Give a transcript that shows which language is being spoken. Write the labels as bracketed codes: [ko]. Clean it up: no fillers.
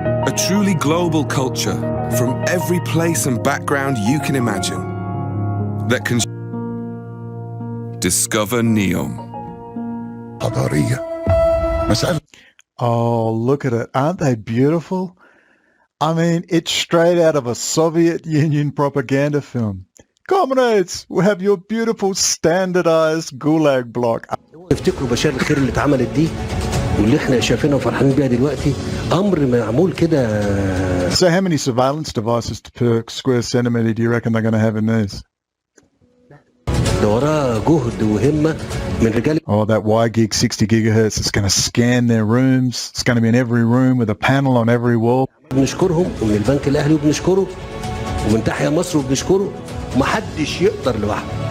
[en] A truly global culture from every place and background you can imagine that can discover NEOM. Oh, look at it. Aren't they beautiful? I mean, it's straight out of a Soviet Union propaganda film. Comrades, we have your beautiful standardized gulag block. [ar] يفتكروا بشار الخير اللي اتعملت دي واللي احنا شايفينها وفرحانين بيها دلوقتي امر معمول كده. [en] So how many surveillance devices per square centimeter do you reckon they're going to have in these? [ar] ده وراه جهد وهمة من رجال. [en] Oh, that Y-gig 60 gigahertz is going to scan their rooms. It's going to be in every room with a panel on every wall. [ar] بنشكرهم ومن البنك الاهلي وبنشكره ومن تحيا مصر وبنشكره ومحدش يقدر لوحده.